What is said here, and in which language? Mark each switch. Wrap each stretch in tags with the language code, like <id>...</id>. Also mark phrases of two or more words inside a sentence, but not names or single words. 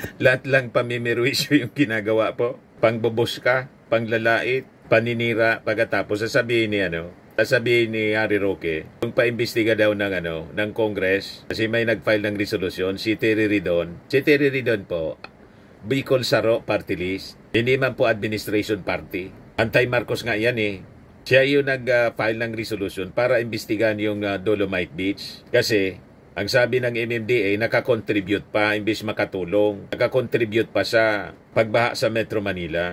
<tl>Lahat lang pamimirwisyo yung ginagawa po. Pangbubos ka, panglalait, paninira, pagkatapos sasabihin ni Harry Roque, kung paimbestiga daw ng Congress, kasi may nag-file ng resolusyon, si Terry Ridon. Si Terry Ridon po, Bicol Saro Party List, hindi man po</tl> <en>administration party.</en> <tl>Anti-Marcos nga yan eh. Siya yung nag-file ng resolution para imbestigahan yung Dolomite Beach. Kasi, ang sabi ng MMDA, nakakontribute pa, imbis makatulong. Nakakontribute pa sa pagbaha sa Metro Manila.</tl>